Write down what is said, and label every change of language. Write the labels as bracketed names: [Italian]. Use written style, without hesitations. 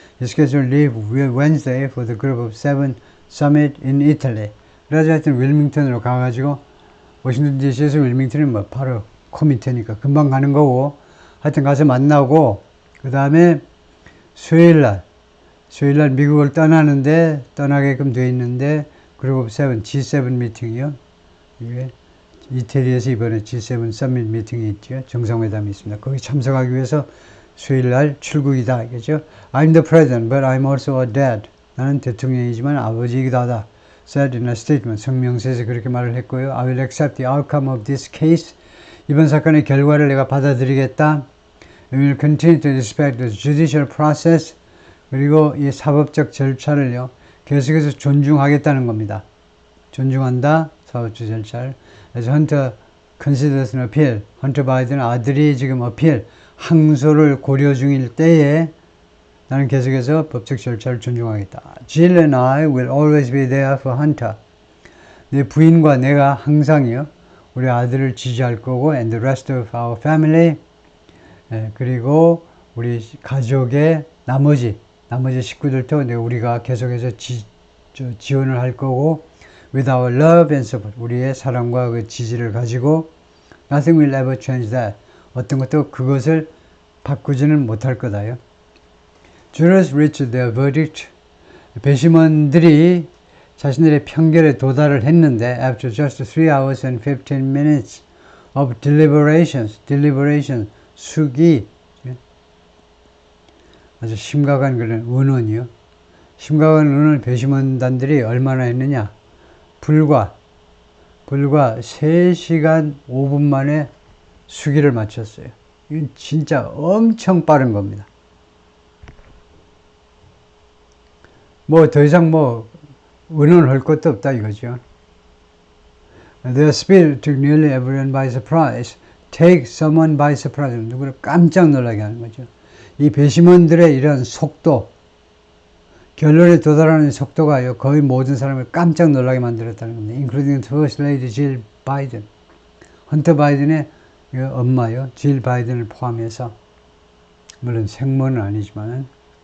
[English] He scheduled leave Wednesday for the Group of Seven summit in Italy. [Korean] 그래서 하여튼 윌밍턴으로 가가지고 워싱턴 DC에서 윌밍턴은 뭐 바로 코밑이니까 금방 가는 거고 하여튼 가서 만나고 그 다음에 수요일날 미국을 떠나게끔 돼 있는데 그룹 7 G7 미팅이요. 이게 이태리에서 이번에 G7 서밋 미팅이 있죠. 정상회담이 있습니다. 거기 참석하기 위해서 수요일날 출국이다. 이거죠. [English] I'm the president, but I'm also a dad. [Korean] 나는 대통령이지만 아버지이기도 하다. [English] said in a statement. [Korean] 성명서에서 그렇게 말을 했고요. [English] I will accept the outcome of this case. [Korean] 이번 사건의 결과를 내가 받아들이겠다. [English] We will continue to respect the judicial process. [Korean] 그리고 이 사법적 절차를요. 계속해서 존중하겠다는 겁니다. 존중한다. 사법적 절차를. 그래서 [English] 헌터 considers an appeal. [Korean] 헌터 바이든 아들이 지금 어필, 항소를 고려 중일 때에 나는 계속해서 법적 절차를 존중하겠다. [English] Jill and I will always be there for Hunter. [Korean] 내 부인과 내가 항상이요. 우리 아들을 지지할 거고 [English] and the rest of our family. [Korean] 그리고 우리 가족의 나머지 식구들도 우리가 계속해서 지원을 할 거고 [English] with our love and support. [Korean] 우리의 사랑과 그 지지를 가지고 [English] nothing will ever change that. [Korean] 어떤 것도 그것을 바꾸지는 못할 거다요. [English] Jurors reached their verdict. [Korean] 배심원들이 자신들의 판결에 도달을 했는데 [English] after just 3 hours and 15 minutes of deliberation, [Korean] 숙의, 아주 심각한 그런 의논이요. 심각한 의논을 배심원단들이 얼마나 했느냐. 불과 3시간 5분 만에 수기를 마쳤어요. 이건 진짜 엄청 빠른 겁니다. 뭐 더 이상 의논을 할 것도 없다 이거죠. [English] Their speed took nearly everyone by surprise. Take someone by surprise. [Korean] 누구를 깜짝 놀라게 하는 거죠. 이 배심원들의 이런 속도, 결론에 도달하는 속도가요, 거의 모든 사람을 깜짝 놀라게 만들었다는 겁니다. [English] Including First Lady Jill Biden. [Korean] 헌터 바이든의 엄마요, 질 바이든을 포함해서, 물론 생모는 아니지만은,